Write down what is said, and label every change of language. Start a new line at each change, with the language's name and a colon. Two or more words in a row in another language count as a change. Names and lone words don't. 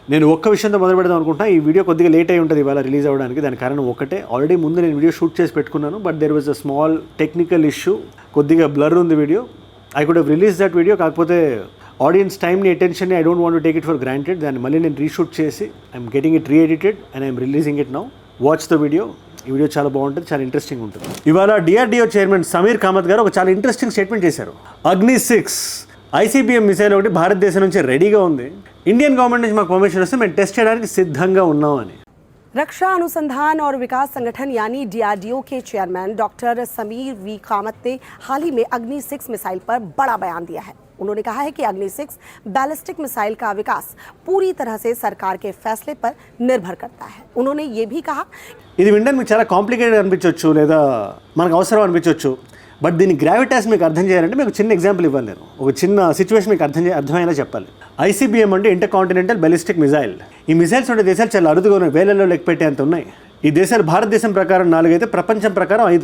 Telugu: నేను ఒక్క విషయంతో మొదలు పెడదాం అనుకుంటున్నా. ఈ వీడియో కొద్దిగా లేట్ అయి ఉంటుంది ఇవాళ రిలీజ్ అవ్వడానికి. దాని కారణం ఒకటే, ఆల్రెడీ ముందు నేను వీడియో షూట్ చేసి పెట్టుకున్నాను,
English: but there was a small technical issue.
Telugu: కొద్దిగా బ్లర్ ఉంది వీడియో.
English: I could have release that video,
Telugu: కాకపోతే ఆడియన్స్ టైమ్ని, అటెన్షన్ని
English: I don't want to take it for granted.
Telugu: దాన్ని మళ్ళీ నేను రీషూట్ చేసి
English: I'm getting it re-edited and I'm releasing it now. Watch the video.
Telugu: ఈ వీడియో చాలా బాగుంటుంది, చాలా ఇంట్రెస్టింగ్ ఉంటుంది. ఇవాళ DRDO చైర్మన్ సమీర్ కామత్ గారు ఒక చాలా ఇంట్రెస్టింగ్ స్టేట్మెంట్ చేశారు. Agni-6 ICBM మిసైల్ ఒకటి భారతదేశం నుంచి రెడీగా ఉంది. ఇండియన్ గవర్నమెంట్ నుంచి మాకు పర్మిషన్ వస్తే మేము టెస్ట్ చేయడానికి సిద్ధంగా ఉన్నామని.
Hindi: रक्षा अनुसंधान और विकास संगठन यानी DRDO के चेयरमैन डॉक्टर समीर वी कामत ने हाल ही में Agni-6 मिसाइल पर बड़ा बयान दिया है. उन्होंने कहा है कि Agni-6 बैलिस्टिक मिसाइल का विकास पूरी तरह से सरकार के फैसले पर निर्भर करता है. उन्होंने ये भी कहा,
Telugu: ఇది వినడానికి మీకు చాలా కాంప్లికేటెడ్ అనిపించవచ్చు, లేదా మనకు అవసరం అనిపించవచ్చు, బట్ దీని గ్రావిటాస్ మీకు అర్థం చేయాలంటే మీకు చిన్న ఎగ్జాంపుల్ ఇవ్వాలి. నేను ఒక చిన్న సిచ్యువేషన్ మీకు అర్థమయ్యేలా చెప్పాలి. ICBM అంటే
English: intercontinental ballistic missile.
Telugu: ఈ మిసైల్స్ ఉండే దేశాలు చాలా అరుదుగా ఉన్నాయి, వేలల్లో లెక్క పెట్టేంత ఉన్నాయి. ఈ దేశాలు భారతదేశం ప్రకారం 4 అయితే ప్రపంచం ప్రకారం 5.